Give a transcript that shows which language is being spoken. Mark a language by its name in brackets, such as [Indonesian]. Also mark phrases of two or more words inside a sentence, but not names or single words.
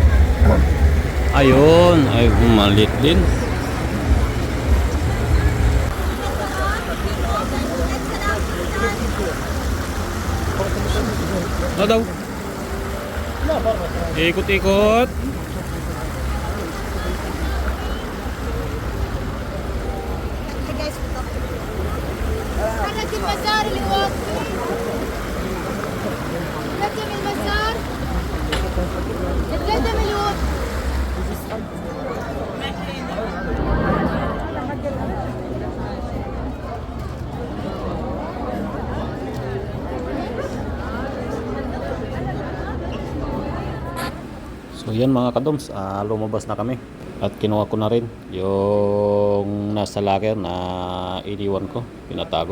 [Filipino] Ayun, ay malit din. Ano daw? Ikot-ikot. [Arabic] أنا في المزار اللي واقفين تقدم المزار تقدم الوقت [Filipino] So yan mga kadoms, lumabas na kami at kinuha ko na rin yung nasa locker na iniwan ko, pinatago.